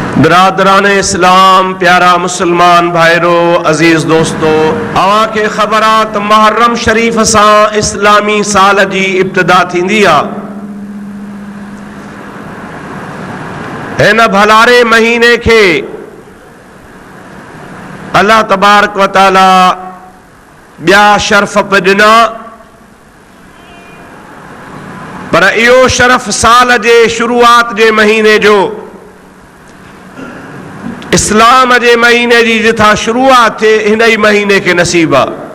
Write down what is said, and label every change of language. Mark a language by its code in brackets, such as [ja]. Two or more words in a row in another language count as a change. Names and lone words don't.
[sd] बिरादरान इस्लाम, प्यारा मुसलमान भाईरो, अजीज दोस्तों, अवा के खबरात मुहर्रम शरीफ सां इस्लामी साल जी इब्तिदा थींदी आहे। हिन भलारे महीने के अल्लाह [ar] تبارك وتعالى [sd] ॿिया शर्फ पे ॾिना, पर इहो शरफ साल जे शुरूआत जे महीने जो, इस्लाम जे महीने जी जिथा शुरूआत थे हिन ही महीने के नसीब आहे।